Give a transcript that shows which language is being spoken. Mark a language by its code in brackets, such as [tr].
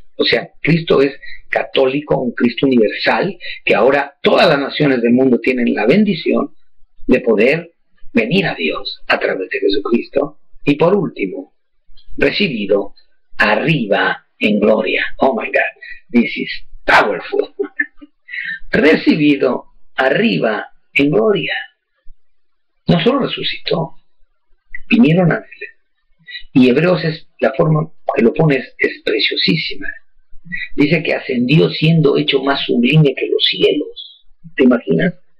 [es] O sea, Cristo es católico, un Cristo universal, que ahora todas las naciones del mundo tienen la bendición de poder venir a Dios a través de Jesucristo. Y por último, recibido arriba en gloria. [en] Oh my God, this is powerful. [es] Recibido arriba en gloria. No solo resucitó, vinieron ángeles. Y Hebreos, es la forma que lo pone es preciosísima. Dice que ascendió siendo hecho más sublime que los cielos. ¿Te imaginas?